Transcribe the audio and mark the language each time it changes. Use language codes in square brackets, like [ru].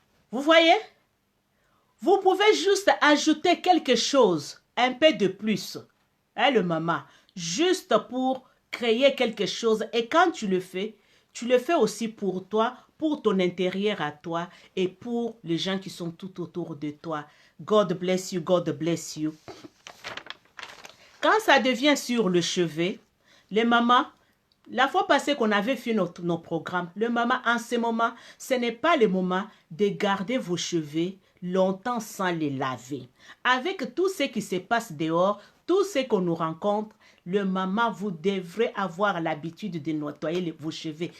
[fr] Vous voyez? Vous pouvez juste ajouter quelque chose, un peu de plus, hein, le maman, juste pour créer quelque chose. Et quand tu le fais aussi pour toi, pour ton intérieur à toi et pour les gens qui sont tout autour de toi. [en] God bless you, God bless you. [fr] Quand ça devient sur le chevet, les mamans, la fois passée qu'on avait fait nos programmes, le maman, en ce moment, ce n'est pas le moment de garder vos cheveux longtemps sans les laver. Avec tout ce qui se passe dehors, tout ce qu'on nous rencontre, le maman, vous devrez avoir l'habitude de nettoyer vos cheveux.